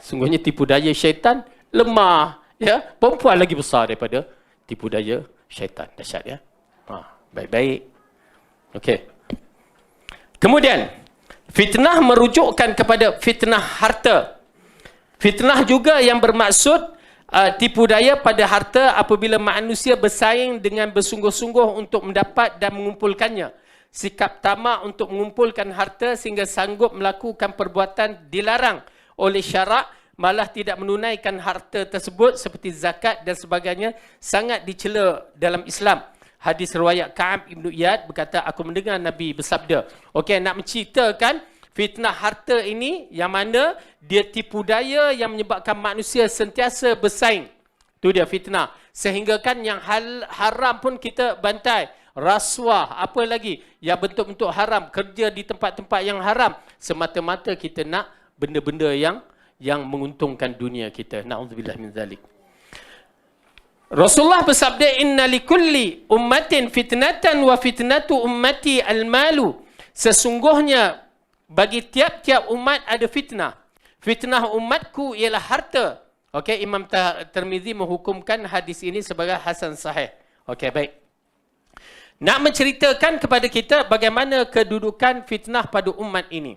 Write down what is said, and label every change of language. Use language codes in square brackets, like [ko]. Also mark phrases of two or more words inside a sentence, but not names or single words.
[ms] Sungguhnya tipu daya syaitan lemah. Ya, perempuan lagi besar daripada tipu daya syaitan. Dahsyat ya. Baik-baik. Okey. Kemudian, fitnah merujukkan kepada fitnah harta. Fitnah juga yang bermaksud tipu daya pada harta apabila manusia bersaing dengan bersungguh-sungguh untuk mendapat dan mengumpulkannya. Sikap tamak untuk mengumpulkan harta sehingga sanggup melakukan perbuatan dilarang oleh syarak, malah tidak menunaikan harta tersebut seperti zakat dan sebagainya, sangat dicela dalam Islam. Hadis riwayat Ka'ab Ibn Iyad berkata, aku mendengar Nabi bersabda. Okey, nak menceritakan fitnah harta ini yang mana dia tipu daya yang menyebabkan manusia sentiasa bersaing. Itu dia fitnah. Sehingga kan yang haram pun kita bantai. Rasuah, apa lagi? Yang bentuk-bentuk haram, kerja di tempat-tempat yang haram. Semata-mata kita nak benda-benda yang menguntungkan dunia kita. [ar] نعوذ بالله من ذلك. [ms] Rasulullah bersabda, [ar] إن لكل أمة فتنة وفتنة أمتي المال. [ms] Sesungguhnya bagi tiap-tiap umat ada fitnah. Fitnah umatku ialah harta. Okey, Imam Tirmizi menghukumkan hadis ini sebagai hasan sahih. Okey, baik. Nak menceritakan kepada kita bagaimana kedudukan fitnah pada umat ini.